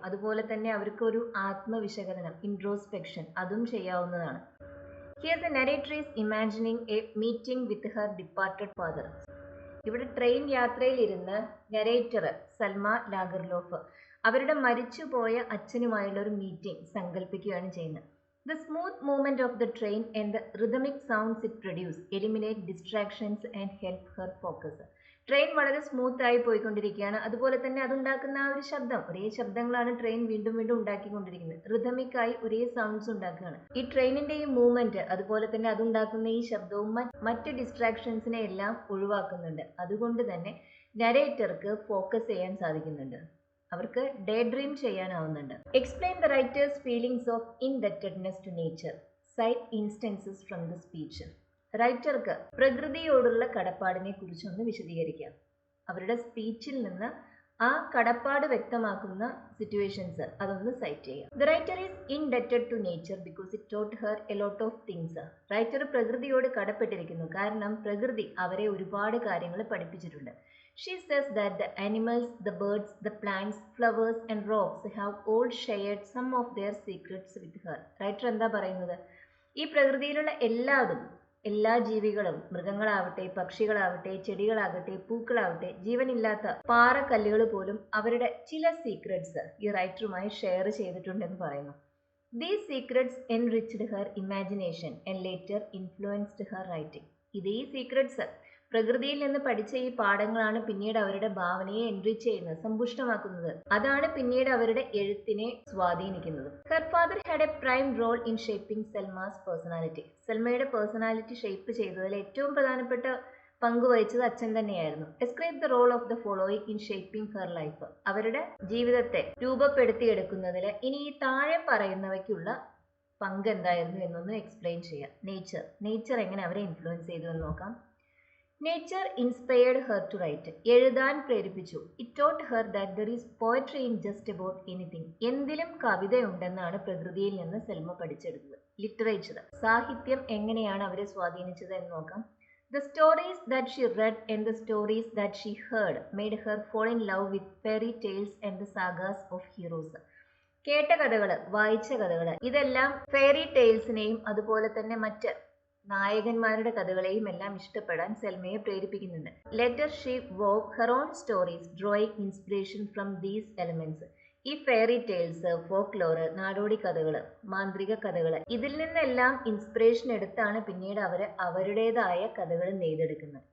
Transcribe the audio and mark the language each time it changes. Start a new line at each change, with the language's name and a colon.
Malayalam: അതുപോലെ തന്നെ അവർക്കൊരു ആത്മവിശകലനം ഇൻട്രോസ്പെക്ഷൻ അതും ചെയ്യാവുന്നതാണ്.
English: Here the narrator is imagining a meeting with her departed father.
Malayalam: ഇവിടെ ട്രെയിൻ യാത്രയിലിരുന്ന് നരേറ്റർ സൽമ ലാഗർലോഫ് അവരുടെ മരിച്ചുപോയ അച്ഛനുമായുള്ള ഒരു മീറ്റിംഗ് സങ്കല്പിക്കുകയാണ് ചെയ്യുന്നത്.
English: The smooth movement of the train and the rhythmic sounds it produces eliminate distractions and help her focus.
Malayalam: Train വളരെ സ്മൂത്തായി പോയിക്കൊണ്ടിരിക്കുകയാണ്. അതുപോലെ തന്നെ അതുണ്ടാക്കുന്ന ആ ഒരു ശബ്ദം, ഒരേ ശബ്ദങ്ങളാണ് ട്രെയിൻ വീണ്ടും വീണ്ടും ഉണ്ടാക്കിക്കൊണ്ടിരിക്കുന്നത്. റിഥമിക്കായി ഒരേ സൗണ്ട്സ് ഉണ്ടാക്കുകയാണ്. ഈ ട്രെയിനിന്റെ ഈ മൂവ്മെന്റ് അതുപോലെ തന്നെ അതുണ്ടാക്കുന്ന ഈ ശബ്ദവും മറ്റ് ഡിസ്ട്രാക്ഷൻസിനെ എല്ലാം ഒഴിവാക്കുന്നുണ്ട്. അതുകൊണ്ട് തന്നെ നരേറ്റർക്ക് ഫോക്കസ് ചെയ്യാൻ സാധിക്കുന്നുണ്ട്. അവർക്ക് day dream ചെയ്യാനാവുന്നുണ്ട്.
English: Explain the writer's feelings of indebtedness to nature. Cite instances from the speech.
Malayalam: റൈറ്റർക്ക് പ്രകൃതിയോടുള്ള കടപ്പാടിനെ കുറിച്ചൊന്ന് വിശദീകരിക്കാം. അവരുടെ സ്പീച്ചിൽ നിന്ന് ആ കടപ്പാട് വ്യക്തമാക്കുന്ന സിറ്റുവേഷൻസ് അതൊന്ന് സൈറ്റ് ചെയ്യാം.
English: The writer is indebted to nature because it taught her a lot of things.
Malayalam: Writer പ്രകൃതിയോട് കടപ്പെട്ടിരിക്കുന്നു കാരണം പ്രകൃതി അവരെ ഒരുപാട് കാര്യങ്ങൾ പഠിപ്പിച്ചിട്ടുണ്ട്.
English: She says that the animals, the birds, the plants, flowers and rocks have all shared some of their secrets with her.
Malayalam: Writer എന്താ പറയുന്നത്? ഈ പ്രകൃതിയിലുള്ള എല്ലാ ജീവികളും, മൃഗങ്ങളാവട്ടെ, പക്ഷികളാവട്ടെ, ചെടികളാകട്ടെ, പൂക്കളാവട്ടെ, ജീവനില്ലാത്ത പാറക്കല്ലുകൾ പോലും അവരുടെ ചില സീക്രട്സ് ഈ റൈറ്ററുമായി ഷെയർ ചെയ്തിട്ടുണ്ടെന്ന് പറയുന്നു.
English: These secrets enriched her imagination and later influenced her writing.
Malayalam: ഇതേ സീക്രട്സ് പ്രകൃതിയിൽ നിന്ന് പഠിച്ച ഈ പാഠങ്ങളാണ് പിന്നീട് അവരുടെ ഭാവനയെ എൻറിച്ച് ചെയ്യുന്നത്, സമ്പുഷ്ടമാക്കുന്നത്. അതാണ് പിന്നീട് അവരുടെ എഴുത്തിനെ സ്വാധീനിക്കുന്നത്.
English: Her father had a prime role in shaping Selma's personality.
Malayalam: സെൽമയുടെ personality shape ചെയ്തതിൽ ഏറ്റവും പ്രധാനപ്പെട്ട പങ്ക് വഹിച്ചത് അച്ഛൻ തന്നെയായിരുന്നു.
English: Describe the role of the following in shaping her life.
Malayalam: അവരുടെ ജീവിതത്തെ രൂപപ്പെടുത്തിയെടുക്കുന്നതിൽ ഇനി ഈ താഴെ പറയുന്നവയ്ക്കുള്ള പങ്ക് എന്തായിരുന്നു എന്നൊന്ന് എക്സ്പ്ലെയിൻ ചെയ്യാം. നേച്ചർ എങ്ങനെ അവരെ ഇൻഫ്ലുവൻസ് ചെയ്തു എന്ന് നോക്കാം.
English: Nature inspired her to write.
Malayalam: എഴുതാൻ പ്രേരിപ്പിച്ചു.
English: It taught her that there is poetry in just about anything.
Malayalam: എന്തിലും കവിതയുണ്ടെന്നാണ് പ്രകൃതിയിൽ നിന്ന് സെൽമ പഠിച്ചെടുത്തത്. ലിറ്ററേച്ചർ, സാഹിത്യം എങ്ങനെയാണ് അവരെ സ്വാധീനിച്ചത് എന്ന് നോക്കാം.
English: The stories that she read and the stories that she heard made her fall in love with fairy tales and the sagas of heroes.
Malayalam: കേട്ട കഥകൾ, വായിച്ച കഥകൾ, ഇതെല്ലാം ഫെയറി ടെയിൽസിനെയും അതുപോലെ തന്നെ മറ്റ് നായകന്മാരുടെ കഥകളെയും എല്ലാം ഇഷ്ടപ്പെടാൻ സെൽമയെ പ്രേരിപ്പിക്കുന്നുണ്ട്.
English: Later she owed her own stories drawing inspiration from these elements.
Malayalam: ഈ ഫെയറി ടെയിൽസ്, ഫോക്ലോർ, നാടോടി കഥകൾ, മാന്ത്രിക കഥകൾ, ഇതിൽ നിന്നെല്ലാം ഇൻസ്പിറേഷൻ എടുത്താണ് പിന്നീട് അവരുടേതായ കഥകൾ നെയ്തെടുക്കുന്നത്.